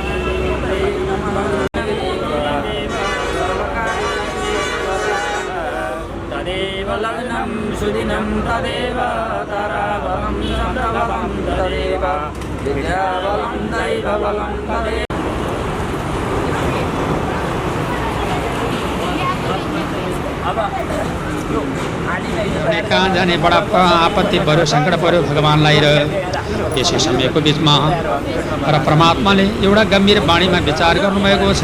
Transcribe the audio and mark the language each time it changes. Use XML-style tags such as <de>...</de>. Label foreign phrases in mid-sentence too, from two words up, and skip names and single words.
<sa>तदेव लग्नं सुदिनं तदेव ताराबलं चन्द्रबलं तदेव विद्याबलं दैवबलं तदेव</sa> <ne>कहाँ जाने बडा आपत्ति पर्यो सङ्कट पर्यो भगवान्लाई र यसै समयको बिचमा र परमात्माले एउटा गम्भीर बाणीमा विचार गर्नुभएको छ।</ne>